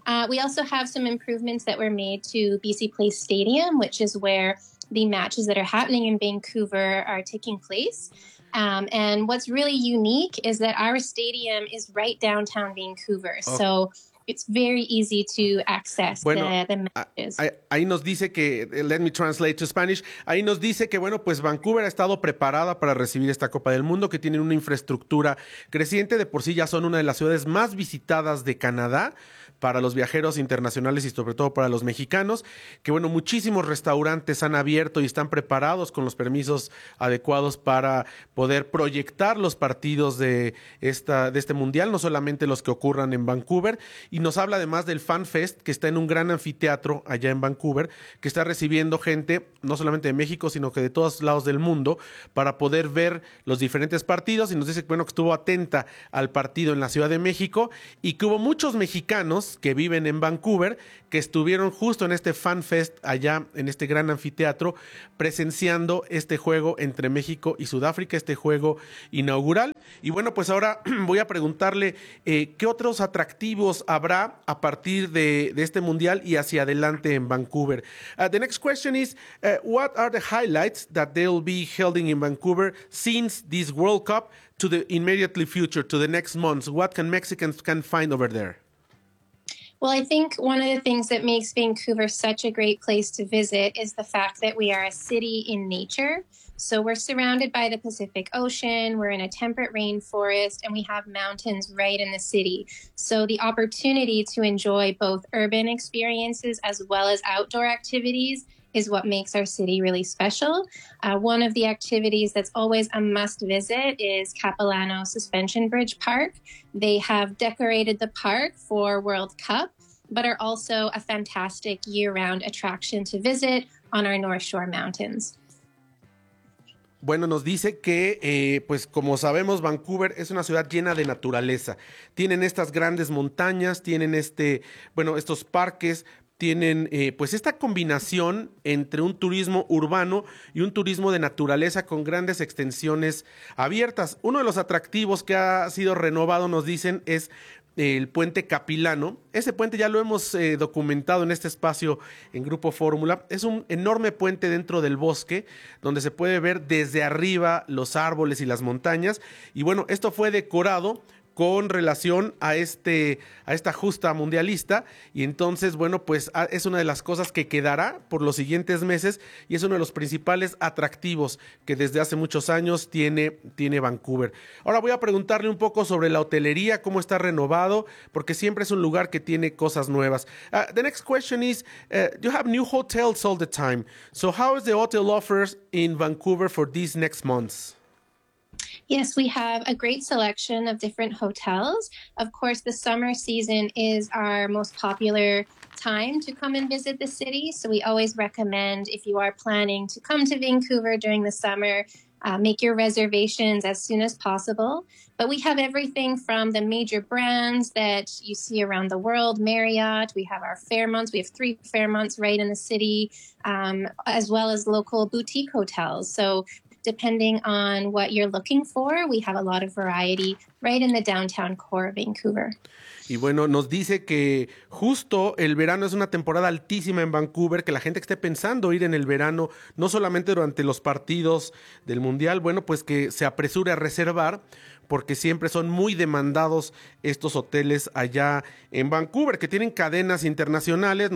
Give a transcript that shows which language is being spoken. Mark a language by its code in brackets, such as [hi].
[en] We also have some improvements that were made to BC Place Stadium, which is where the matches that are happening in Vancouver are taking place. And what's really unique is that our stadium is right downtown Vancouver. Okay. So it's very easy to access the matches. [es] Ahí nos dice que, [en] let me translate to Spanish. [es] Ahí nos dice que, bueno, pues Vancouver ha estado preparada para recibir esta Copa del Mundo, que tienen una infraestructura creciente. De por sí ya son una de las ciudades más visitadas de Canadá para los viajeros internacionales y sobre todo para los mexicanos, que bueno, muchísimos restaurantes han abierto y están preparados con los permisos adecuados para poder proyectar los partidos de este mundial, no solamente los que ocurran en Vancouver. Y nos habla además del Fan Fest, que está en un gran anfiteatro allá en Vancouver, que está recibiendo gente no solamente de México, sino que de todos lados del mundo, para poder ver los diferentes partidos. Y nos dice, bueno, que estuvo atenta al partido en la Ciudad de México y que hubo muchos mexicanos que viven en Vancouver, que estuvieron justo en este Fan Fest allá en este gran anfiteatro presenciando este juego entre México y Sudáfrica, este juego inaugural. Y bueno, pues ahora voy a preguntarle qué otros atractivos habrá a partir de este mundial y hacia adelante en Vancouver. [en] The next question is, what are the highlights that they'll be holding in Vancouver since this World Cup to the immediately future, to the next months? What can Mexicans can find over there? Well, I think one of the things that makes Vancouver such a great place to visit is the fact that we are a city in nature. So we're surrounded by the Pacific Ocean, we're in a temperate rainforest, and we have mountains right in the city. So the opportunity to enjoy both urban experiences as well as outdoor activities is what makes our city really special. One of the activities that's always a must visit is Capilano Suspension Bridge Park. They have decorated the park for World Cup, but are also a fantastic year-round attraction to visit on our North Shore mountains. [es] Bueno, nos dice que, pues como sabemos, Vancouver es una ciudad llena de naturaleza. Tienen estas grandes montañas, tienen estos parques, tienen pues esta combinación entre un turismo urbano y un turismo de naturaleza con grandes extensiones abiertas. Uno de los atractivos que ha sido renovado, nos dicen, es el puente Capilano. Ese puente ya lo hemos documentado en este espacio en Grupo Fórmula. Es un enorme puente dentro del bosque donde se puede ver desde arriba los árboles y las montañas. Y bueno, esto fue decorado con relación a esta justa mundialista, y entonces, bueno, pues es una de las cosas que quedará por los siguientes meses y es uno de los principales atractivos que desde hace muchos años tiene Vancouver. Ahora voy a preguntarle un poco sobre la hotelería, cómo está renovado, porque siempre es un lugar que tiene cosas nuevas. [en] The next question is, you have new hotels all the time, so how is the hotel offers in Vancouver for these next months? Yes, we have a great selection of different hotels. Of course, the summer season is our most popular time to come and visit the city. So we always recommend, if you are planning to come to Vancouver during the summer, make your reservations as soon as possible. But we have everything from the major brands that you see around the world, Marriott. We have our Fairmonts. We have three Fairmonts right in the city, as well as local boutique hotels. So depending on what you're looking for, we have a lot of variety right in the downtown core of Vancouver. [es] Y bueno, nos dice que justo el verano es una temporada altísima en Vancouver, que la gente que esté pensando ir en el verano, no solamente durante los partidos del Mundial, bueno, pues que se apresure a reservar, porque siempre son muy demandados estos hoteles allá en Vancouver, que tienen cadenas internacionales.